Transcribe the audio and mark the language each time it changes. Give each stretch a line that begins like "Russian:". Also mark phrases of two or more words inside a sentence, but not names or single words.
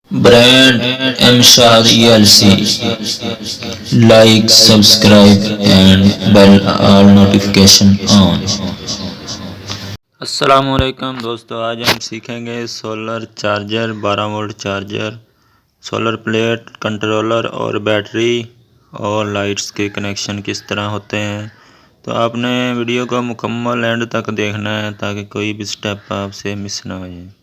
English: Brand MSR ELC. Like, subscribe and bell all notification on.
Hindi: अस्सलामुअलैकुम दोस्तों, आज हम सीखेंगे
English: solar charger, 12 volt charger, solar plate, controller
Hindi: और बैटरी और लाइट्स के कनेक्शन किस तरह होते हैं। तो आपने वीडियो को मुकम्मल एंड तक देखना है ताकि कोई भी स्टेप आपसे मिस ना हो जाए।